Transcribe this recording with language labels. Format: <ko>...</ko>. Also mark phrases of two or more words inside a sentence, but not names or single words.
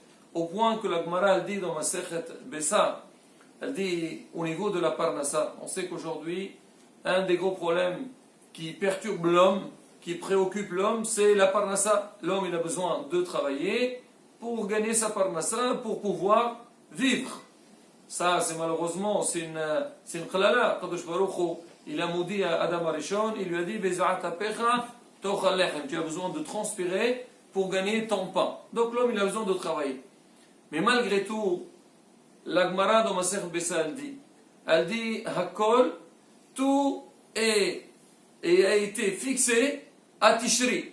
<fr>Au point que la Gemara, elle dit dans Masechet Bessa, elle dit au niveau de la Parnassa, on sait qu'aujourd'hui, un des gros problèmes qui perturbe l'homme, qui préoccupe l'homme, c'est la Parnassa. L'homme, il a besoin de travailler pour gagner sa Parnassa, pour pouvoir vivre. Ça, c'est malheureusement, c'est une khalala. Kadosh Baruch Hu, il a maudit à Adam Arishon, il lui a dit</fr> <he>בזעת אפיך תאכל לחם.</he> <fr>Tu as besoin de transpirer pour gagner ton pain. Donc l'homme, il a besoin de travailler. Mais malgré tout, la Gemara dans Masechet Bessa, elle dit Hakol, tout a été fixé à Tishri.</fr>